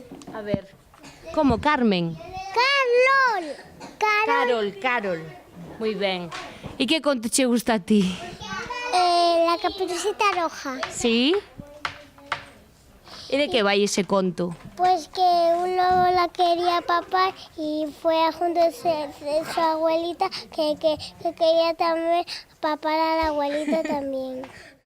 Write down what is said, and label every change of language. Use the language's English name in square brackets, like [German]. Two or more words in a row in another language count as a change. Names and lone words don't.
[Spanish] A ver. Como, Carmen? Carol. [Galician] Moi ben. E que conto che gusta a ti? [Spanish] La caperucita roja. [Galician] Sí? E de que vai ese conto? [Spanish] Pues que un lobo la quería papar y fue a junto de su abuelita que quería también papar a la abuelita también.